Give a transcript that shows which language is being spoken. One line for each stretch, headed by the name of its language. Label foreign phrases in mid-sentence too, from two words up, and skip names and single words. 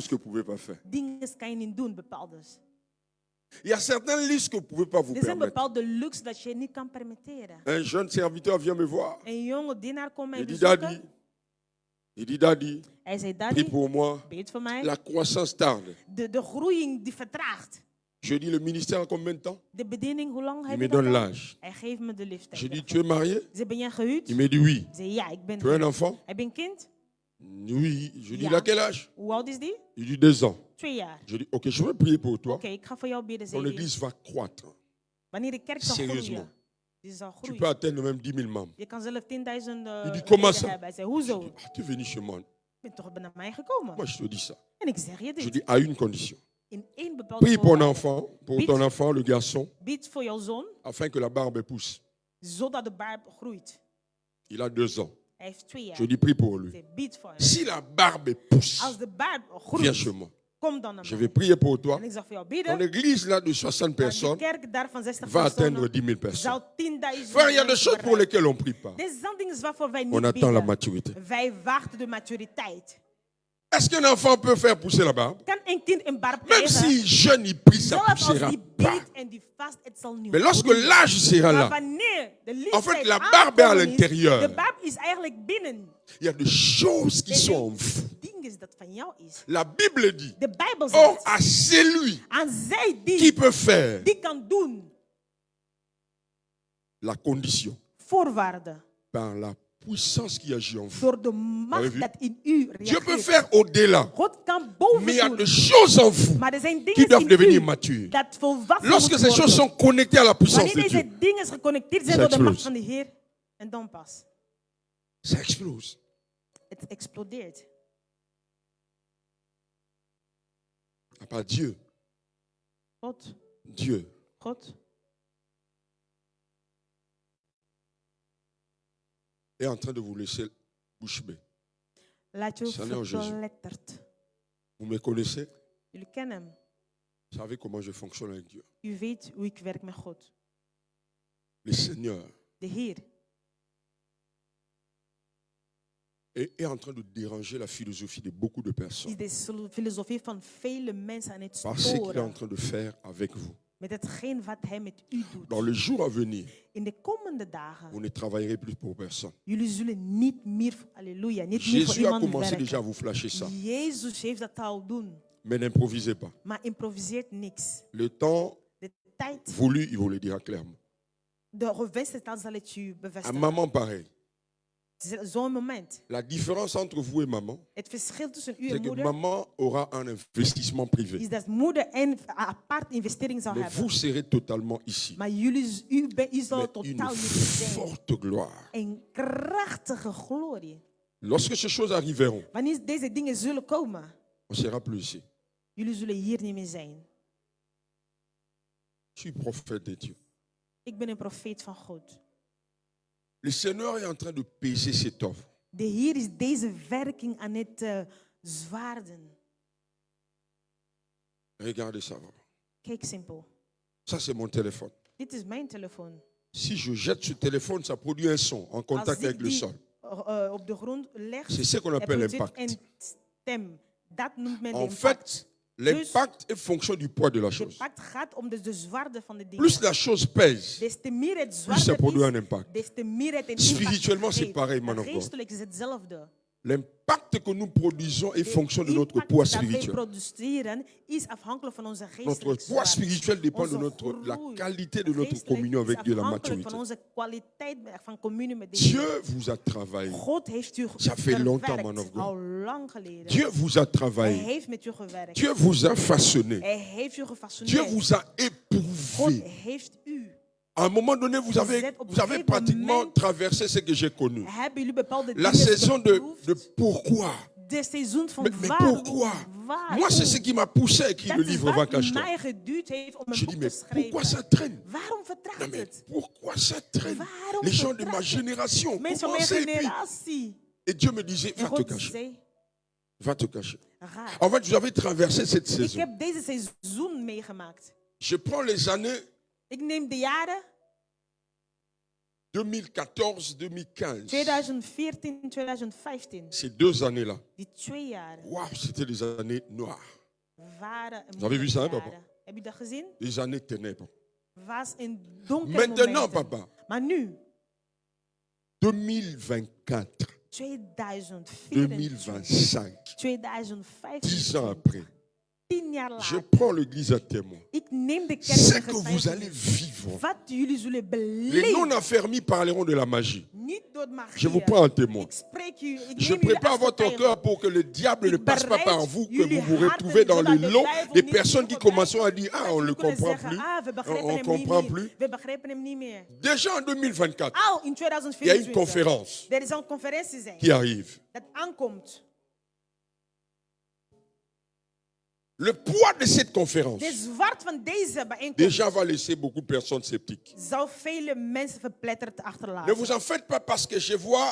Dutch: getrouwd,
French: que vous ne pouvez pas faire.
Dutch: dingen kan je niet doen, bepaaldes.
French: Il y a certains luxes que vous ne pouvez pas vous
Dutch: Er zijn
French: permettre.
Dutch: bepaalde luxe dat je niet kan permitteren.
French: Un jeune serviteur vient me voir.
Dutch: Een jonge dienaar komt mij
French: Il dit,
Dutch: bezoeken.
French: Daddy, il dit, Daddy,
Dutch: Hij zei,
French: prie Daddy, pour moi.
Dutch: bid voor mij.
French: La croissance tarde.
Dutch: De groeiing die vertraagt.
French: Je dis, le ministère a combien de temps?
Dutch: De bediening, hoe lang
French: Il
Dutch: heb
French: me
Dutch: je dat
French: donne
Dutch: al?
French: l'âge.
Dutch: Hij geeft me de
French: Je
Dutch: leeftijd.
French: dis, tu es marié?
Dutch: Ze ben jij gehuwd?
French: Il me dit oui.
Dutch: Ik zei, ja, ik ben
French: Tu as un
Dutch: gehuwd.
French: enfant?
Dutch: Heb je een kind?
French: Oui. Je dis,
Dutch: Ja.
French: il a quel âge?
Dutch: Hoe oud is die?
French: Il dit 2 ans.
Dutch: 2 jaar.
French: Je dis, ok, je vais prier pour toi.
Dutch: Oké, ik ga voor jou bidden,
French: Ton
Dutch: zei hij.
French: église va croître.
Dutch: Wanneer de kerk zal
French: Serieusement.
Dutch: groeien. Die zal
French: Tu
Dutch: groeien.
French: peux atteindre même 10 000 membres.
Dutch: Je kan zelf 10.000
French: Il dit, comment
Dutch: leden
French: ça?
Dutch: hebben. Hij zei,
French: Je
Dutch: hoezo?
French: dis, ah, tu es venu chez moi.
Dutch: Je bent toch naar mij gekomen?
French: Moi, je te dis ça.
Dutch: En ik zeg je
French: Je
Dutch: dit.
French: dis, à une condition.
Dutch: In één bepaalde
French: Prie pour
Dutch: voorwaarde.
French: pour
Dutch: Bid.
French: ton enfant, le garçon,
Dutch: Bid voor jouw zoon,
French: afin que la barbe pousse.
Dutch: zodat de baard groeit.
French: Il a 2 ans.
Dutch: Hij heeft 2 jaar.
French: Je dis, prie pour
Dutch: Ik
French: lui.
Dutch: zeg, bid voor hem.
French: Si la barbe pousse,
Dutch: Als de baard
French: viens chez
Dutch: groeit,
French: moi.
Dutch: kom dan naar
French: Je
Dutch: mij.
French: vais prier pour toi.
Dutch: En ik zal voor jou
French: Ton
Dutch: bidden.
French: église là de 60
Dutch: Maar die
French: personnes
Dutch: kerk daar van 60
French: va atteindre
Dutch: personen
French: 10 000 personnes.
Dutch: zal 10.000
French: Frère, il y a des
Dutch: mensen
French: choses pour
Dutch: bereiken.
French: lesquelles on ne prie pas.
Dutch: Dit zijn dingen waarvoor wij
French: On
Dutch: niet
French: attend la
Dutch: bidden.
French: maturité.
Dutch: Wij wachten de maturiteit.
French: Est-ce qu'un enfant peut faire pousser la barbe?
Dutch: Kan een kind een barb
French: Même
Dutch: krijgen?
French: si jeune, il prie, ça
Dutch: Zelfs als
French: poussera
Dutch: die
French: pas.
Dutch: bidt en die vast, het zal niet
French: Mais lorsque
Dutch: groeien.
French: l'âge sera
Dutch: Maar
French: là,
Dutch: wanneer de
French: En
Dutch: leeftijd
French: fait, la barbe est à
Dutch: aangekomen is,
French: l'intérieur.
Dutch: de barb is eigenlijk binnen.
French: il y a des choses qui
Dutch: Er
French: sont
Dutch: zijn
French: en vous.
Dutch: dingen dat van jou is.
French: La Bible dit,
Dutch: De Bijbel
French: or
Dutch: zegt,
French: à celui
Dutch: aan zij
French: qui
Dutch: die,
French: peut faire
Dutch: die kan doen,
French: la condition
Dutch: voorwaarden,
French: par la puissance qui agit en vous.
Dutch: door de
French: Avez
Dutch: macht
French: vu?
Dutch: dat in u
French: Dieu peut
Dutch: reageert.
French: faire au-delà.
Dutch: God kan boven
French: Mais il y a
Dutch: doen.
French: des choses en vous
Dutch: Maar er zijn
French: qui
Dutch: dingen
French: doivent
Dutch: in
French: devenir
Dutch: u
French: matures.
Dutch: dat volwassen
French: Lorsque
Dutch: moeten
French: ces choses
Dutch: worden.
French: sont connectées à la puissance
Dutch: Wanneer
French: de Dieu,
Dutch: deze dingen geconnecteerd zijn
French: Ça
Dutch: door de macht
French: explose.
Dutch: van de Heer, en dan pas.
French: ça explose.
Dutch: Het explodeert.
French: À part Dieu,
Dutch: God,
French: Dieu
Dutch: God
French: est en train de vous laisser bouche bée.
Dutch: laat je
French: Seigneur Jésus.
Dutch: verpletterd.
French: Vous me connaissez?
Dutch: Jullie kennen hem.
French: Vous savez comment je fonctionne avec Dieu.
Dutch: U weet hoe ik werk met God.
French: Le Seigneur
Dutch: De Heer
French: est en train de déranger la philosophie de beaucoup de personnes.
Dutch: is de filosofie van vele mensen aan het
French: Par ce qu'il est en
Dutch: sporen.
French: train de faire avec vous.
Dutch: Met hetgeen wat hij met u
French: Dans
Dutch: doet.
French: les jours à venir,
Dutch: In de komende dagen.
French: vous ne travaillerez plus pour personne.
Dutch: Jullie zullen niet meer, halleluja, niet meer voor
French: Jésus a
Dutch: iemand
French: commencé déjà à
Dutch: werken.
French: vous flasher ça.
Dutch: Jezus heeft dat al doen.
French: Mais n'improvisez pas.
Dutch: Maar improviseert niks.
French: Le temps
Dutch: De tijd,
French: voulu, il vous le dira clairement.
Dutch: de gewenste tijd zal het u
French: Un
Dutch: bevestigen.
French: maman pareil.
Dutch: Zo'n moment.
French: La différence entre vous et maman,
Dutch: Het verschil tussen u
French: c'est
Dutch: en
French: que
Dutch: moeder
French: maman aura un investissement privé.
Dutch: is dat moeder een apart investering zal
French: Mais
Dutch: hebben.
French: vous serez totalement ici.
Dutch: Maar u zal
French: Mais
Dutch: totaal
French: une
Dutch: niet zijn.
French: forte gloire.
Dutch: Een krachtige glorie.
French: Lorsque ces choses arriveront,
Dutch: Wanneer deze dingen zullen komen,
French: on ne sera plus ici.
Dutch: jullie zullen hier niet meer zijn.
French: Je suis prophète de Dieu.
Dutch: Ik ben een profeet van God.
French: Le Seigneur est en train de peser cette offre.
Dutch: De Heer is deze werking aan het zwaarden.
French: Regardez ça.
Dutch: Kijk simpel.
French: Ça, c'est mon téléphone.
Dutch: Dit is mijn telefoon.
French: Si je jette ce téléphone, ça produit un son en contact
Dutch: Als ik
French: avec le
Dutch: die
French: sol.
Dutch: op de grond leg,
French: C'est ce qu'on
Dutch: er
French: appelle
Dutch: produceert
French: l'impact.
Dutch: een stem. Dat noemt men de
French: En
Dutch: impact.
French: fait, l'impact est fonction du poids de la
Dutch: De
French: chose.
Dutch: impact gaat om de zwaarde van de dingen.
French: Plus la chose pèse,
Dutch: Des te meer het
French: plus ça
Dutch: zwaarder
French: produit un
Dutch: is,
French: impact.
Dutch: des te meer het een
French: Spirituellement, c'est
Dutch: impact
French: pareil,
Dutch: heeft.
English: man of God.
Dutch: Geestelijk is hetzelfde.
French: L'impact que nous produisons est
Dutch: De
French: fonction de notre
Dutch: impact
French: poids
Dutch: dat wij
French: spirituel.
Dutch: produceren is afhankelijk van onze
French: Notre
Dutch: geestelijke
French: poids
Dutch: zwaarte.
French: spirituel dépend de
Dutch: Onze
French: la
Dutch: groei
French: qualité de notre
Dutch: geestelijk
French: communion
Dutch: is
French: avec Dieu, la
Dutch: afhankelijk
French: maturité.
Dutch: van onze kwaliteit van communie met de
French: Dieu
Dutch: Heer.
French: vous a travaillé.
Dutch: God heeft u
French: Ça fait longtemps,
Dutch: verwerkt,
English: man of God.
Dutch: al lang geleden.
French: Dieu vous a
Dutch: Hij
French: travaillé.
Dutch: heeft met u gewerkt.
French: Dieu vous a façonné.
Dutch: Hij heeft u
French: Dieu
Dutch: gefascineerd.
French: vous a
Dutch: God
French: éprouvé
Dutch: heeft u
French: À un moment donné, vous avez
Dutch: êtes op een gegeven
French: pratiquement
Dutch: moment-
French: traversé ce que j'ai connu.
Dutch: Hebben jullie bepaalde
French: La
Dutch: dingen
French: saison de
Dutch: beproefd?
French: pourquoi.
Dutch: De seizoen van
French: Mais
Dutch: waarom?
French: pourquoi?
Dutch: Waarom?
French: Moi, c'est ce qui m'a poussé à écrire
Dutch: Dat
French: le
Dutch: is
French: livre
Dutch: wat
French: Vacache-toi.
Dutch: mij geduurd heeft om
French: Je
Dutch: een
French: dis,
Dutch: boek
French: mais
Dutch: te
French: pourquoi ça
Dutch: schrijven.
French: traîne?
Dutch: Waarom
French: Non,
Dutch: vertraagt
French: mais
Dutch: het?
French: pourquoi ça traîne?
Dutch: Waarom
French: Les gens de ma
Dutch: vertraagt het?
French: génération
Dutch: Mensen van mijn
French: commençaient et puis...
Dutch: generatie.
French: Et Dieu me disait,
Dutch: En
French: va te
Dutch: God
French: cacher.
Dutch: zei,
French: Va te cacher.
Dutch: ga.
French: En fait, vous avez traversé cette
Dutch: Ik
French: saison.
Dutch: heb deze seizoen meegemaakt.
French: Je prends les années
Dutch: Ik neem de jaren
French: 2014, 2015.
Dutch: 2014, 2015.
French: Ces 2 années-là.
Dutch: Die 2 jaren
French: Waouh, c'était des années noires.
Dutch: waren een
French: Vous avez vu ça, hein,
Dutch: moeilijke
French: papa?
Dutch: jaren. Heb je dat gezien?
French: Des années ténèbres.
Dutch: Was in donkere
French: Maintenant,
Dutch: momenten.
French: papa,
Dutch: Maar nu,
French: 2024,
Dutch: 2024,
French: 2025,
Dutch: 2025,
French: 10 ans après,
Dutch: 10 jaar
French: je
Dutch: later.
French: prends l'église à témoin.
Dutch: Ik neem de kerk
French: Ce
Dutch: in
French: que vous allez
Dutch: getuigenis.
French: vivre.
Dutch: Wat jullie zullen
French: Les
Dutch: beleven.
French: non-affermis parleront de la magie.
Dutch: Niet door magie.
French: Je vous prends en témoin.
Dutch: Ik spreek u, ik
French: Je
Dutch: neem jullie
French: prépare
Dutch: als
French: votre
Dutch: getuigen.
French: cœur pour que le diable ne passe pas par vous, que
Dutch: Jullie
French: vous vous
Dutch: harten
French: retrouvez dans le
Dutch: zodat de
French: lot
Dutch: duivel
French: des
Dutch: niet
French: personnes qui
Dutch: voorbij
French: commenceront à
Dutch: komt.
French: dire, ah,
Dutch: Dat
French: on ne
Dutch: jullie
French: le
Dutch: kunnen
French: comprend
Dutch: zeggen,
French: plus,
Dutch: ah, we begrijpen
French: on
Dutch: hem
French: comprend
Dutch: niet
French: plus.
Dutch: meer. We begrijpen hem niet meer.
French: Déjà en 2024,
Dutch: Al in
French: il y a une
Dutch: 2024.
French: conférence
Dutch: Er is een conferentie zijn.
French: qui arrive.
Dutch: Dat aankomt.
French: Le poids de cette conférence
Dutch: De zwart van deze bijeenkomst
French: déjà va laisser beaucoup de personnes sceptiques.
Dutch: zal vele mensen verpletterd
French: Ne
Dutch: achterlaten.
French: vous en faites pas parce que je vois